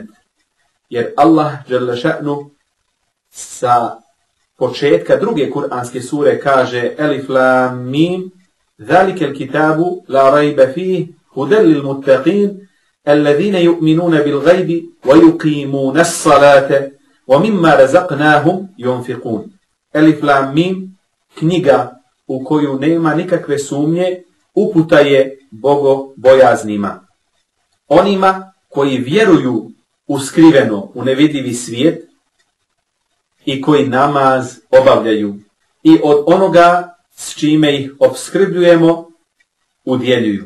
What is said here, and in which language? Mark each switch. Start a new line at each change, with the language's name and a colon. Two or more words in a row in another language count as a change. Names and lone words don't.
Bosnian: Jer Allah
Arabic: جل شأنه
Bosnian: sa početka druge kuranske sure kaže:
Arabic: الم ذلك الكتاب لا ريب فيه هدى للمتقين الذين يؤمنون بالغيب ويقيمون الصلاة ومما رزقناهم ينفقون. الم,
Bosnian: knjiga u koju nema nikakve sumnje, uputa je bogobojaznima. Onima koji vjeruju u skriveno, u nevidljivi svijet i koji namaz obavljaju i od onoga s čime ih opskrbljujemo udjeljuju.